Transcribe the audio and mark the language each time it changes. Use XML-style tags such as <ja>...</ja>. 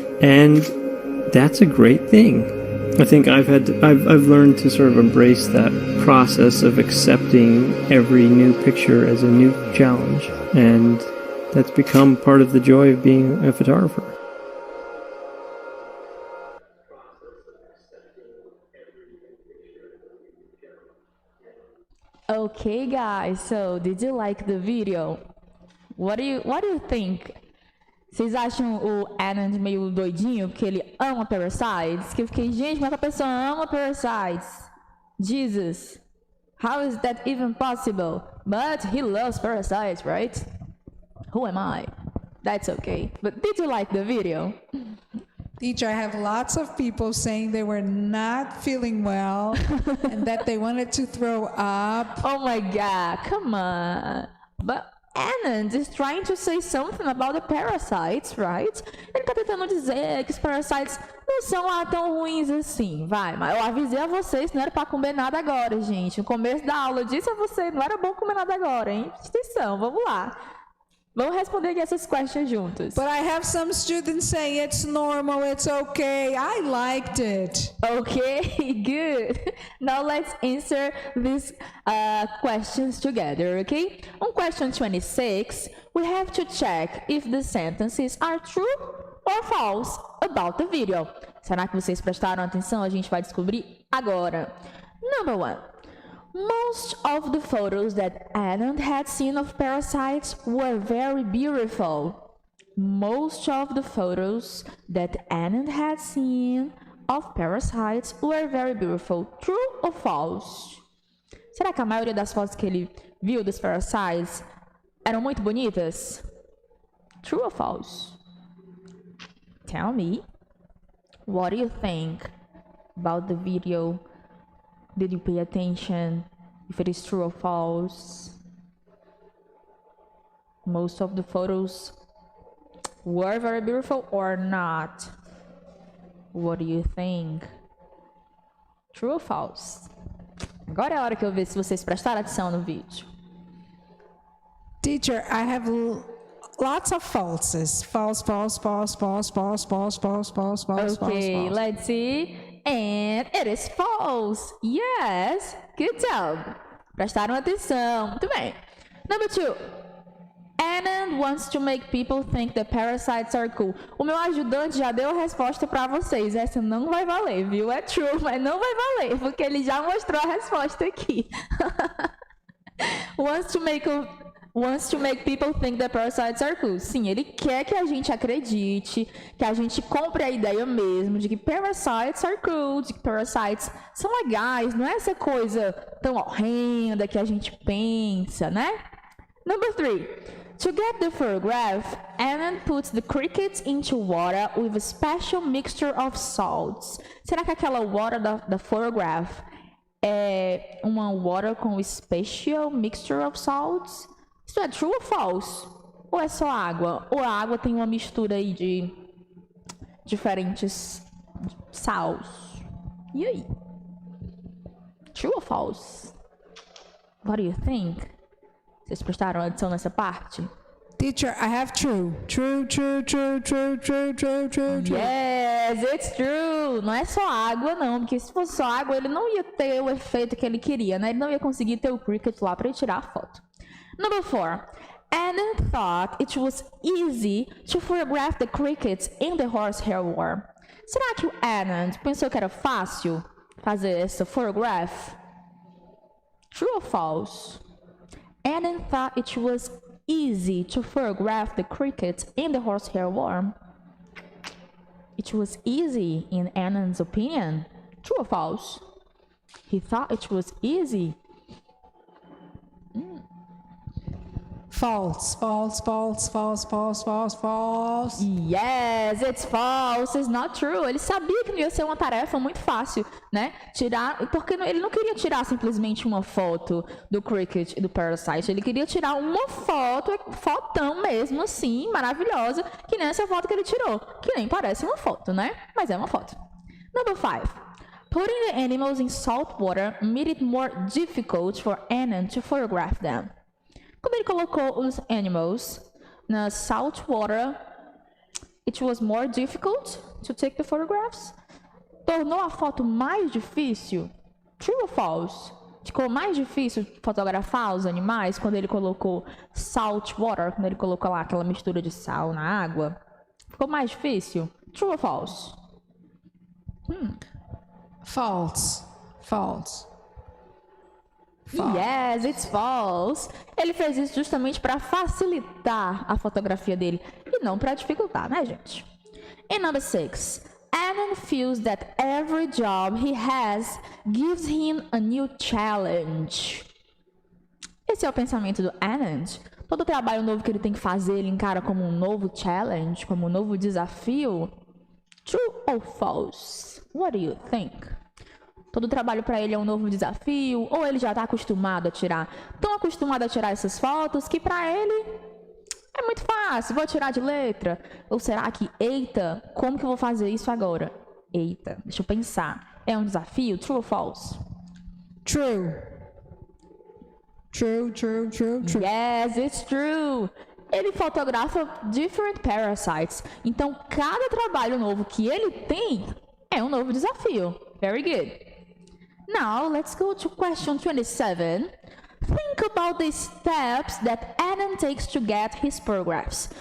<en>And that's a great thing. I think I've learned to sort of embrace that process of accepting every new picture as a new challenge, and that's become part of the joy of being a photographer. Okay, guys, so did you like the video? What do you think?</en> <pt>Vocês acham o Anand meio doidinho, porque ele ama parasites? Que eu fiquei, gente, como é que a pessoa ama parasites?</pt> <en>Jesus, how is that even possible? But he loves parasites, right? Who am I? That's okay. But did you like the video? Teacher, I have lots of people saying they were not feeling well and that they wanted to throw up. Oh my God, come on. But Anand is trying to say something about the parasites, right?</en> <pt>Ele tá tentando dizer que os parasites não são lá tão ruins assim, vai. Mas eu avisei a vocês que não era pra comer nada agora, gente. No começo da aula eu disse a vocês, não era bom comer nada agora, hein? Presta atenção, vamos lá. Vamos responder aqui essas questions juntos.</pt> <en>But I have some students saying it's normal, it's okay. I liked it. Okay, good. Now let's answer these questions together, okay? On question 26, we have to check if the sentences are true or false about the video.</en> <pt>Será que vocês prestaram atenção? A gente vai descobrir agora.</pt> <en>Number 1. Most of the photos that Anand had seen of parasites were very beautiful. Most of the photos that Anand had seen of parasites were very beautiful. True or false?</en> <pt>Será que a maioria das fotos que ele viu dos parasites eram muito bonitas?</pt> <en>True or false? Tell me. What do you think about the video? Did you pay attention if it is true or false? Most of the photos were very beautiful or not? What do you think? True or false?</en> <pt>Agora é a hora que eu ver se vocês prestaram atenção no vídeo.</pt> <en>Teacher, I have lots of falses. False, false, false, false, false, false, false, false, false, Okay, false. let's see. And it is false. Yes, good job.</en> <pt>Prestaram atenção. Muito bem.</pt> <en>Number 2. Anand wants to make people think the parasites are cool.</en> <pt>O meu ajudante já deu a resposta para vocês. Essa não vai valer, viu? É true, mas não vai valer, porque ele já mostrou a resposta aqui.</pt> <en>Wants to make people think the parasites are cool.</en> <pt>Sim, ele quer que a gente acredite, que a gente compre a ideia mesmo de que</pt> <en>parasites are cool,</en> <pt>de que parasites são legais, não é essa coisa tão horrenda que a gente pensa, né?</pt> <en>Number 3. To get the photograph, Anand puts the crickets into water with a special mixture of salts.</en> <pt>Será que aquela water da photograph é uma water com</pt> <en>special mixture of salts?</en> <pt>Isso é true ou false? Ou é só água? Ou a água tem uma mistura aí de diferentes sals? E aí? True ou false?</pt> <en>What do you think?</en> <pt>Vocês prestaram atenção nessa parte?</pt> <en>Teacher, I have true. True, true, true, true, true, true, true, true. Yes, it's true.</en> <pt>Não é só água, não. Porque se fosse só água, ele não ia ter o efeito que ele queria, né? Ele não ia conseguir ter o cricket lá para tirar a foto.</pt> <en>Number 4. Anand thought it was easy to photograph the crickets in the horsehair worm.</en> <pt>Será que o Anand pensou que era fácil fazer essa photograph?</pt> <en>True or false? Anand thought it was easy to photograph the crickets in the horsehair worm. It was easy in Anand's opinion. True or false? He thought it was easy. False, false, false, false, false, false, false. Yes, it's false. It's not true.</en> <pt>Ele sabia que não ia ser uma tarefa muito fácil, né? Tirar, porque ele não queria tirar simplesmente uma foto do cricket e do parasite. Ele queria tirar uma foto, fotão mesmo, assim, maravilhosa, que nem essa foto que ele tirou, que nem parece uma foto, né? Mas é uma foto.</pt> <en>Number 5. Putting the animals in salt water made it more difficult for Anand to photograph them.</en> <pt>Quando ele colocou os</pt> <en>animals na salt water, it was more difficult to take the photographs.</en> <pt>Tornou a foto mais difícil? True or false? Ficou mais difícil fotografar os animais quando ele colocou salt water, quando ele colocou lá aquela mistura de sal na água? Ficou mais difícil? True or false?</pt> <en>False, false. Yes, it's false.</en> <pt>Ele fez isso justamente para facilitar a fotografia dele e não para dificultar, né, gente?</pt> <en>And number 6. Anand feels that every job he has gives him a new challenge.</en> <pt>Esse é o pensamento do Anand. Todo trabalho novo que ele tem que fazer, ele encara como um novo challenge, como um novo desafio.</pt> <en>True or false? What do you think?</en> <pt>Todo trabalho para ele é um novo desafio, ou ele já está acostumado a tirar, tão acostumado a tirar essas fotos que para ele é muito fácil, vou tirar de letra. Ou será que, eita, como que eu vou fazer isso agora? Eita, deixa eu pensar. É um desafio? True ou false?</pt> <en>True. True, true, true, true. Yes, it's true.</en> <pt>Ele fotografa</pt> <en>different parasites.</en> <pt>Então, cada trabalho novo que ele tem é um novo desafio.</pt> <en>Very good. Now, let's go to question 27. Think about the steps that Adam takes to get his photographs.</en>